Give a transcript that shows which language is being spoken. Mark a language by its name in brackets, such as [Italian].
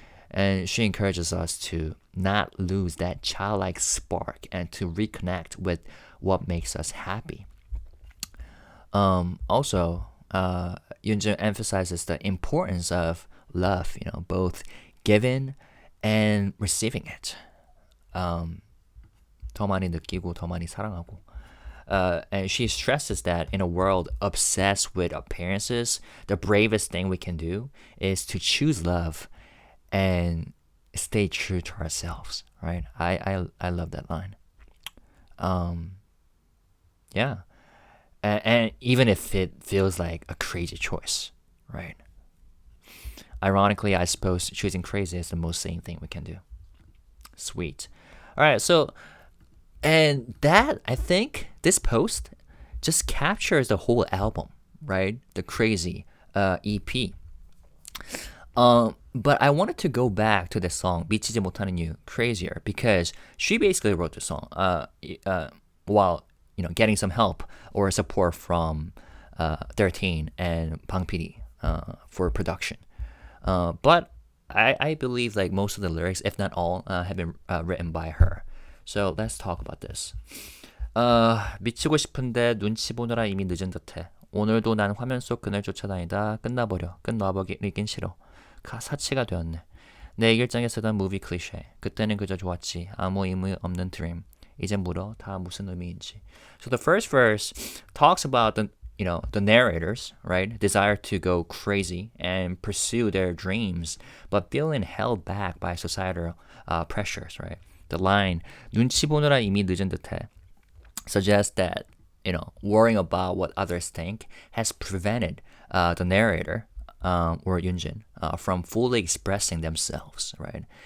[English] And she encourages us to not lose that childlike spark and to reconnect with what makes us happy. Also, Yunjin emphasizes the importance of love, both giving and receiving it. [Korean] 더 많이 느끼고 더 많이 사랑하고. [English] And she stresses that in a world obsessed with appearances, the bravest thing we can do is to choose love and stay true to ourselves, right? I love that line. Yeah. And even if it feels like a crazy choice, right? Ironically, I suppose choosing crazy is the most sane thing we can do. Sweet. All right, so, and that, I think, this post just captures the whole album, right? The Crazy EP. But I wanted to go back to the song [Korean] 미치지 못하는 [English] you, Crazier, because she basically wrote the song while getting some help or support from 13 and Bang PD for production. But I believe like most of the lyrics, if not all, have been written by her. So let's talk about this. [Korean] 미치고 싶은데 눈치 보느라 이미 늦은 듯해. 오늘도 난 화면 속 그늘 쫓아다니다 끝나버리긴 싫어. 사치가 되었네. 내 일기장에 쓰던 무비 클리셰. 그때는 그저 좋았지. 아무 의미 없는 드림. 이제 물어 다 무슨 의미인지. [English] So the first verse talks about the narrators, right? Desire to go crazy and pursue their dreams, but feeling held back by societal pressures, right? The line [Korean] 눈치 보느라 이미 늦은 듯해 [English] suggests that worrying about what others think has prevented the narrator or Yunjin from fully expressing themselves, right?